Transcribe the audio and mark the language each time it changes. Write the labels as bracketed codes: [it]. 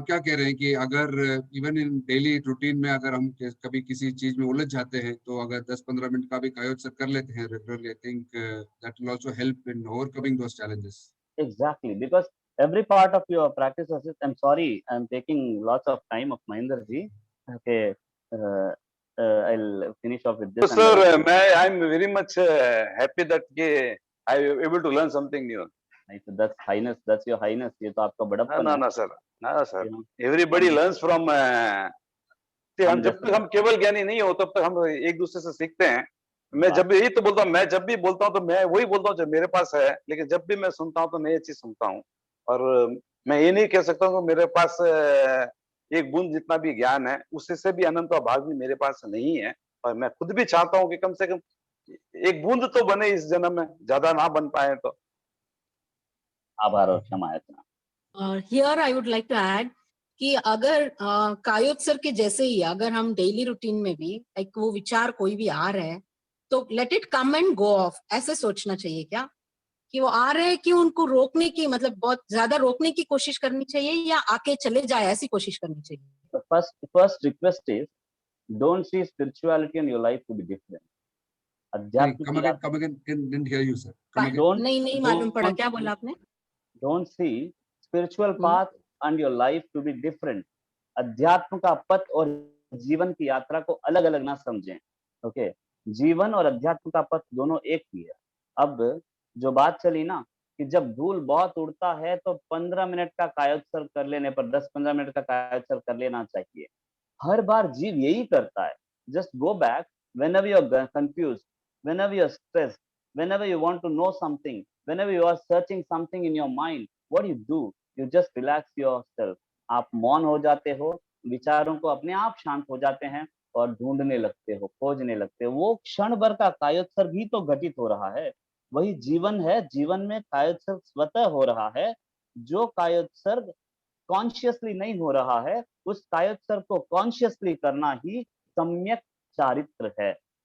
[hi] आप क्या कह रहे हैं कि अगर इवन इन डेली रूटीन में अगर हम कभी किसी चीज में उलझ जाते हैं, तो अगर 10-15 मिनट का भी कायोत्सर्ग कर लेते हैं regularly, [en] I think that will also help in overcoming those challenges. Exactly, because every part of your practice is, I'm sorry, I'm taking lots of time of Mahinder ji. Okay, I'll finish off with this. So, sir, I'm very much happy that I am able to learn something new. That's highness, that's your highness. [hi] ये तो आपका बड़प्पन है। [en] No, sir. Everybody learns from. [hi] हम जब तक हम केवल ज्ञानी नहीं हो तब तक हम एक दूसरे से सीखते हैं। मैं जब भी यही तो बोलता हूँ, मैं जब भी बोलता हूँ तो मैं वही बोलता हूँ जो मेरे पास है, लेकिन जब भी मैं सुनता हूँ तो नई चीज सुनता हूँ। और मैं ये नहीं कह सकता हूँ कि मेरे पास एक बूंद जितना भी ज्ञान है उससे भी अनंत भाग भी मेरे पास नहीं है। और मैं खुद भी चाहता हूँ कि कम से कम एक बूंद तो बने इस जन्म में, ज्यादा ना बन पाए तो। आभार और क्षमा याचना। [en] Here I would like to add [hi] कि अगर कायोत्सर्ग के जैसे ही अगर हम डेली रूटीन में भी लाइक वो विचार कोई भी आ रहा है तो [en] let it come and go off, [hi] ऐसे सोचना चाहिए क्या कि वो आ रहे हैं कि उनको रोकने की, मतलब बहुत ज्यादा रोकने की कोशिश करनी चाहिए या आके चले जाए ऐसी कोशिश करनी चाहिए। [en] First request is don't see spirituality in your life to be different. Come again, didn't hear you, sir. Come again. [hi] नहीं मालूम पड़ा, क्या बोला आपने? [en] Don't see spiritual path and your life to be different. [hi] अध्यात्म का पथ और जीवन की यात्रा को अलग अलग ना समझें। ओके, जीवन और अध्यात्म का पथ दोनों एक ही है। अब जो बात चली ना कि जब धूल बहुत उड़ता है तो 15 मिनट का कायोत्सर्ग कर लेने पर 10-15 मिनट का कायोत्सर्ग कर लेना चाहिए। हर बार जीव यही करता है। [en] Just go back, whenever you're confused, whenever you're stressed, whenever you want to know something, whenever you are searching something in your mind, what do? You just relax yourself. [hi] आप मौन हो जाते हो, विचारों को अपने आप शांत हो जाते हैं और ढूंढने लगते हो, खोजने लगते हो। वो क्षण भर का कायोत्सर्ग ही तो घटित हो रहा है, वही जीवन है। जीवन में कायोत्सर्ग स्वतः हो रहा है। जो कायोत्सर्ग कॉन्शियसली नहीं हो रहा है, उस कायोत्सर्ग को कॉन्शियसली करना ही सम्यक चारित्र है।